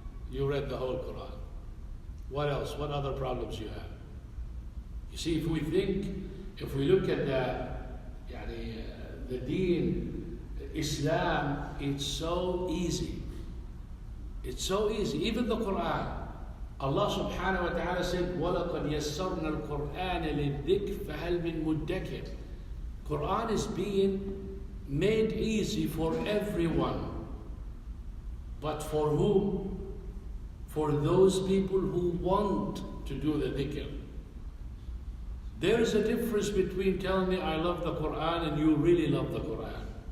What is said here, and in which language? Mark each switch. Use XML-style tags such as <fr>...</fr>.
<en>You read the whole Quran. What else? What other problems you have? You see, if we look at the deen, Islam, it's so easy. It's so easy. Even the Quran. Allah subhanahu wa ta'ala said,</en> <ar>وَلَقَدْ يَسَّرْنَا الْقُرْآنَ لِلذِّكْرِ فَهَلْ مِن مُدَّكِرٍ.</ar> <en>Quran is being made easy for everyone. But for whom? For those people who want to do the dhikr. There is a difference between telling me I love the Quran and you really love the Quran.</en>